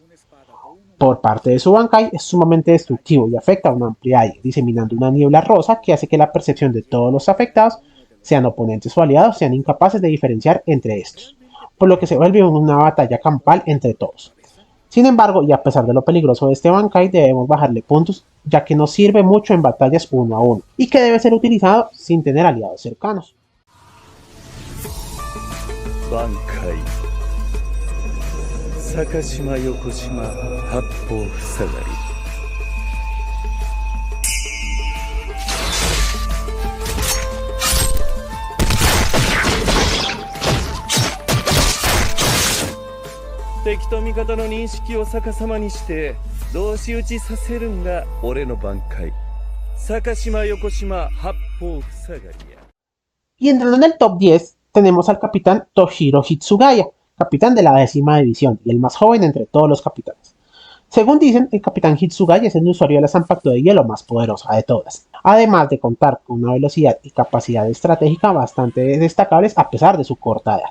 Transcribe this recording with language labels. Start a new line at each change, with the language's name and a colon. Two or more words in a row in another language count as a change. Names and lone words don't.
Spanish: Por parte de su Bankai es sumamente destructivo y afecta a una amplia área, diseminando una niebla rosa que hace que la percepción de todos los afectados, sean oponentes o aliados, sean incapaces de diferenciar entre estos, por lo que se vuelve una batalla campal entre todos. Sin embargo, y a pesar de lo peligroso de este Bankai, debemos bajarle puntos, ya que no sirve mucho en batallas uno a uno, y que debe ser utilizado sin tener aliados cercanos.
Japanese: Bankai 坂島横島八方塞がり敵と味方の認識を逆さまにして同士打ちさせるんが俺の挽回坂島横島八方塞がりや
Spanish: Y entrando en el top 10 tenemos al capitán Toshiro Hitsugaya, capitán de la 10ª división y el más joven entre todos los capitanes. Según dicen, el capitán Hitsugaya es el usuario de la Zanpakuto de hielo más poderosa de todas, además de contar con una velocidad y capacidad estratégica bastante destacables a pesar de su corta edad.